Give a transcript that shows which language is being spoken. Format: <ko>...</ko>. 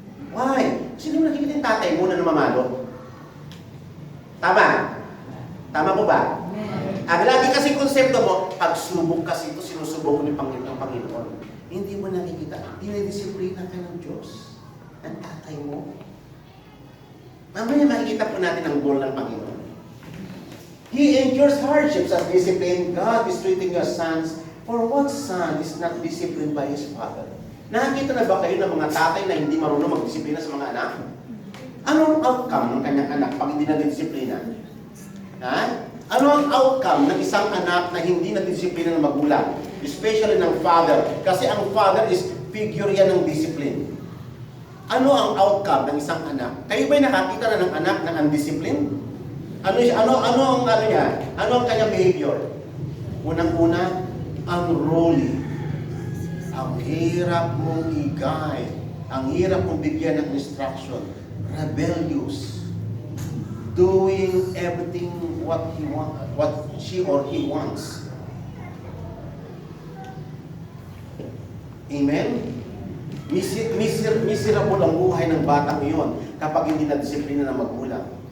<tl>Why? Sino mo nakikita yung tatay mo na namamalo? Tama? Tama po ba? Ang lagi kasi konsepto mo, pagsubok kasi ito, sinusubok ng Panginoon. Hindi mo nakikita. Dinidisiplina ka ng Diyos. Ang tatay mo. Mamaya makikita po natin ang goal ng Panginoon.</tl> <en>He endures hardships as discipline. God is treating your sons. For what son is not disciplined by his father?</en> <tl>Nakikita na ba kayo ng mga tatay na hindi marunong magdisiplina sa mga anak? Ano ang outcome ng kanyang anak pag hindi na-disiplina? Ha? Ano ang outcome ng isang anak na hindi na-disiplina ng magulang? Especially ng father. Kasi ang father is figure yan ng discipline. Ano ang outcome ng isang anak? Kayo ba'y nakakita na ng anak na undisciplined? Ano niya? Ano ang kanyang behavior? Unang-una, unruly. Ang hirap mong i-guide. Ang hirap mong bigyan ng instruction. Rebellious.</tl> <en>Doing everything what she or he wants. Amen?</en> <tl>Miserable ang buhay ng batang iyon kapag hindi na-disiplina ng magulang.</tl>